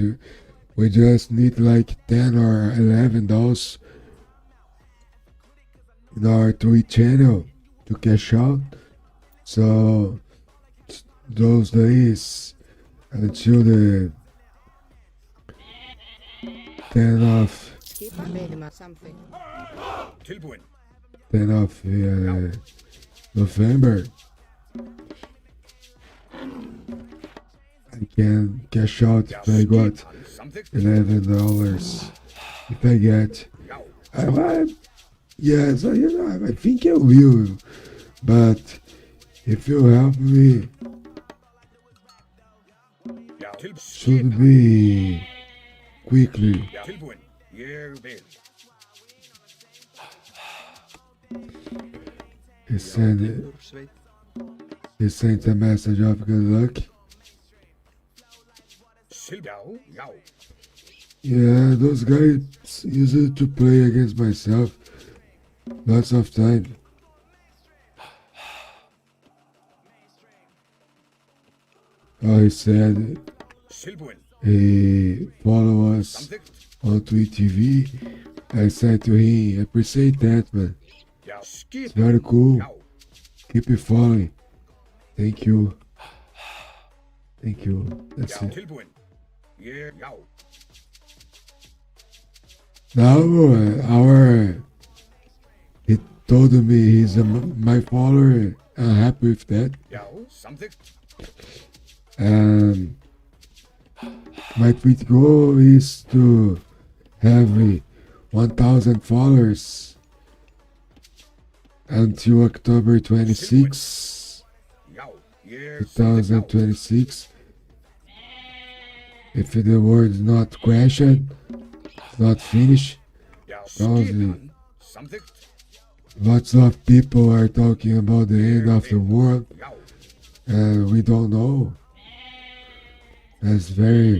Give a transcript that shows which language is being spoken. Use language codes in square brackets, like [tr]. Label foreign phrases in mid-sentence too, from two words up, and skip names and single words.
[en] We just need like 10 or 11 those in our Twitch channel to cash out. So those days until the 10 of [is] Skipa meðluma samþykkt. Tilbúin. [en] 10 of November, I can cash out if I got [is] Samþykkt. [en] $11 if I get. [is] Já. [en] Yes, I think I will, but if you help me, [is] Já. [en] should be quickly. [is] Já. Tilbúin. Ég vil. [en] He sent [is] Timbursveit. [en] a message of good luck. [is] Já, já. [en] Yeah, those guys used to play against myself lots of time. Oh, he said [is] Tilbúin. [en] he follow us [is] Samþykkt. [en] on Twitch TV. I said to him, I appreciate that, man. [is] Já. [en] It's [is] Skipan. [en] very cool. [is] Já. [en] Keep it following. Thank you. Thank you. That's [is] Já. [en] it. [is] Tilbúin. Já. [en] Now, he told me he's my follower. I'm happy with that. [is] Já. Samþykkt. [en] And my tweet goal is to have 1,000 followers until October 26, [is] Já. Ég samþykkt. Já. [en] 2026. If the word is not crashed, not finished, [is] Já. [en] Because, [is] Skipan. Samþykkt. [en] lots of people are talking about the end of the world, [is] Já. [en] and we don't know. That's very